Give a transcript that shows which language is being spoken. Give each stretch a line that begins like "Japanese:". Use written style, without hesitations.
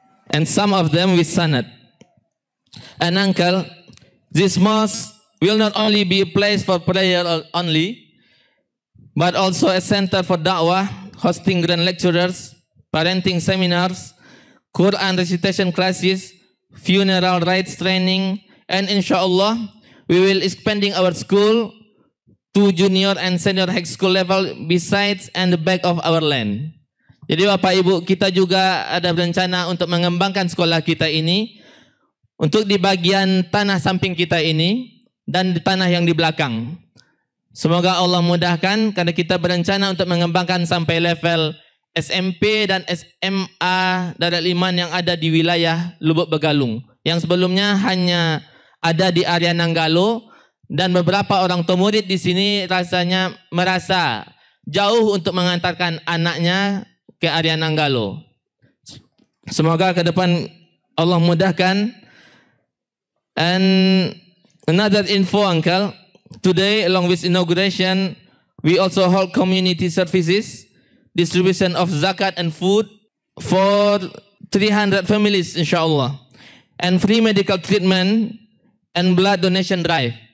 English: And some of them with sanad. And Uncle, this mosque will not only be a place for prayer only, but also a center for da'wah, hosting grand lecturers, parenting seminars, Quran recitation classes, funeral rites training, and inshallah, we will expanding our school to junior and senior high school level besides and the back of our land.
Indonesian: Jadi Bapak Ibu, kita juga ada berencana untuk mengembangkan sekolah kita ini untuk di bagian tanah samping kita ini dan di tanah yang di belakang. Semoga Allah mudahkan karena kita berencana untuk mengembangkan sampai level SMP dan SMA Darul Iman yang ada di wilayah Lubuk Begalung. Yang sebelumnya hanya ada di area Nanggalo dan beberapa orang tua murid di sini rasanya merasa jauh untuk mengantarkan anaknya ke area Nanggalo. Semoga ke depan Allah mudahkan.
English: And another info, Uncle, today along with inauguration, we also hold community services, distribution of zakat and food for 300 families insyaAllah, and free medical treatment and blood donation drive.